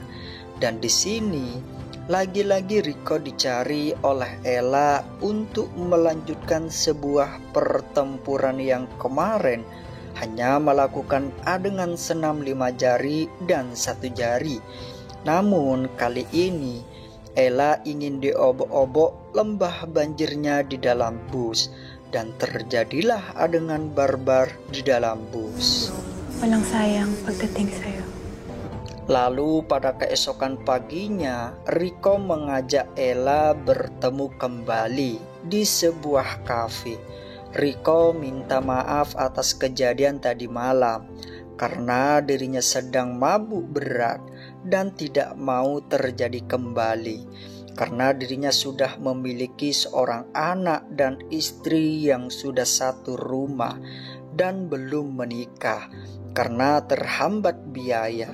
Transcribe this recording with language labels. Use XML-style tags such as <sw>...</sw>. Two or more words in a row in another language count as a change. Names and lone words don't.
<id>Dan di sini lagi-lagi Rico dicari oleh Ella untuk melanjutkan sebuah pertempuran yang kemarin hanya melakukan adegan senam 5 jari dan 1 jari. Namun kali ini Ella ingin diobok-obok lembah banjirnya di dalam bus, dan terjadilah adegan barbar di dalam bus.</id> <tl>Walang sayang pagdating sa'yo.</tl> <id>Lalu pada keesokan paginya, Rico mengajak Ella bertemu kembali di sebuah kafe. Rico minta maaf atas kejadian tadi malam karena dirinya sedang mabuk berat dan tidak mau terjadi kembali, karena dirinya sudah memiliki seorang anak dan istri yang sudah satu rumah dan belum menikah karena terhambat biaya.</id>